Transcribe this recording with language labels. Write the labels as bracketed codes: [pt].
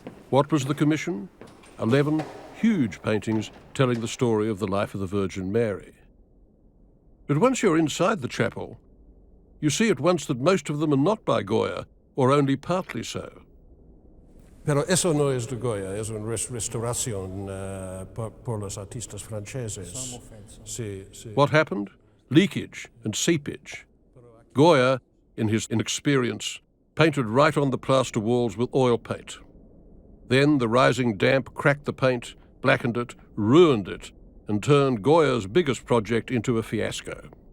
[en] What was the commission? 11 huge paintings telling the story of the life of the Virgin Mary. But once you're inside the chapel, you see at once that most of them are not by Goya, or only partly so. [es] Pero eso no es de Goya, es una restauración por los artistas franceses. Sí, sí. [en] What happened? Leakage and seepage. Goya, in his inexperience, painted right on the plaster walls with oil paint. Then the rising damp cracked the paint, blackened it, ruined it, and turned Goya's biggest project into a fiasco.